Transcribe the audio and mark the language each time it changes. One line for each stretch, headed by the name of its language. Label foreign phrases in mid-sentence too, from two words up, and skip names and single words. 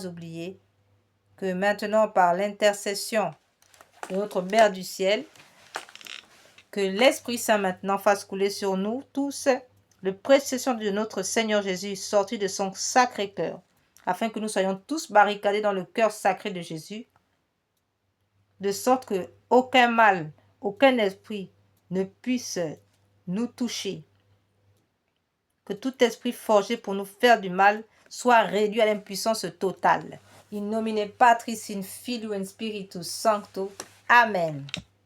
French: oublier que maintenant par l'intercession de notre Mère du ciel, que l'Esprit Saint maintenant fasse couler sur nous tous le précieux sang de notre Seigneur Jésus sorti de son sacré cœur, afin que nous soyons tous barricadés dans le cœur sacré de Jésus, de sorte que aucun mal, aucun esprit ne puisse nous toucher. Que tout esprit forgé pour nous faire du mal soit réduit à l'impuissance totale.
Latin: In nomine Patris, in Filio, in Spiritus Sancto. Amen.